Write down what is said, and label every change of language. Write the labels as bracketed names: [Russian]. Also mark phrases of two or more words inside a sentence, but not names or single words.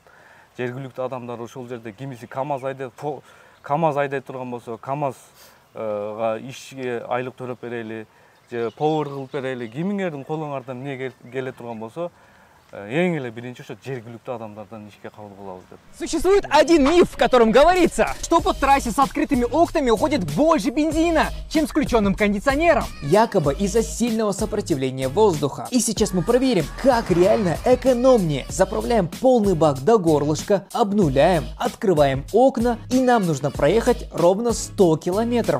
[Kyrgyz] Жергиликтүү адамдар ошол жерде кимиси КАМАЗ айдай турган болсо, КАМАЗга ишке айлык төлөп берели, же повар кылып берели. Кимиңердин колуңардан эмне келе турган болсо, эң эле биринчи ошо жергиликтүү адамдардан ишке кабыл кылабыз деп. [Russian] Существует один миф, в котором говорится, что по трассе с открытыми окнами уходит больше бензина, чем с включенным кондиционером. Якобы из-за сильного сопротивления воздуха. И сейчас мы проверим, как реально экономнее. Заправляем полный бак до горлышка, обнуляем, открываем окна, и нам нужно проехать ровно 100 километров.